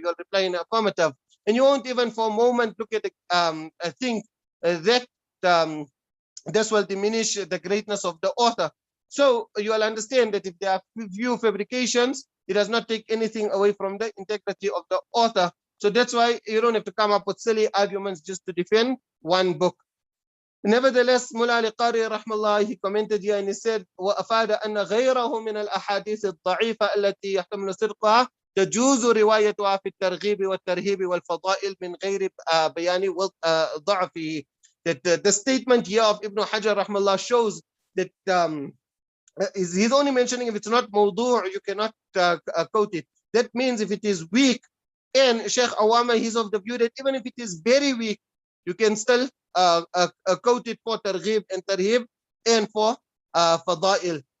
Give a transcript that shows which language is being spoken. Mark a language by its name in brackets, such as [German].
[English] You will reply in affirmative. And you won't even for a moment look at the think that this will diminish the greatness of the author. So you will understand that if there are few fabrications, it does not take anything away from the integrity of the author. So that's why you don't have to come up with silly arguments just to defend one book. Nevertheless, Mullah al-Qari rahmallah, he commented here and he said, [Arabic] وَأَفَادَ أَنَّ غَيْرَهُ مِنَ الْأَحَادِيثِ الضَّعِيفَةِ التي يحتمل صدقها تجوز روايتها في الترغيب والترهيب والفضائل من غير بيان ضعفه. [English] That the statement here of Ibn Hajar rahmallah shows that he's only mentioning if it's not mawdu', you cannot quote it. That means if it is weak, and Sheikh Awama, he's of the view that even if it is very weak, you can still quote it for targhib and tarhib and for fada'il.